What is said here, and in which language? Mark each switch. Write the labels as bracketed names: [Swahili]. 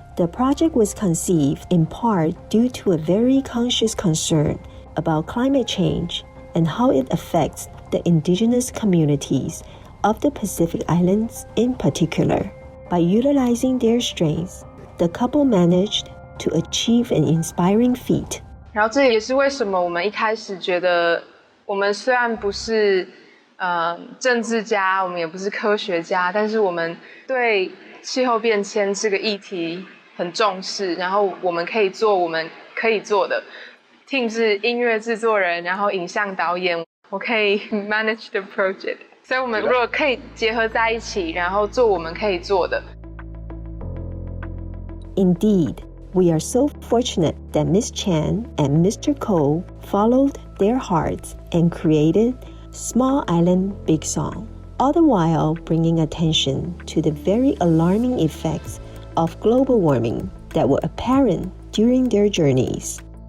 [English] The project was conceived in part due to a very conscious concern about climate change and how it affects the indigenous communities of the Pacific Islands in particular. By utilizing their strengths, the couple managed to achieve an inspiring feat. [Chinese] 然后这也是为什么我们一开始觉得，我们虽然不是政治家，我们也不是科学家，但是我们对气候变迁这个议题很重视，然后我们可以做我们可以做的。 Tim 是音乐制作人，然后影像导演，我可以 [English] manage the project。 [Chinese] 所以我们如果可以结合在一起，然后做我们可以做的。 [English] Indeed, we are so fortunate that Ms. Chan and Mr. Ko followed their hearts and created Small Island Big Song, all the while bringing attention to the very alarming effects of global warming that were apparent during their journeys.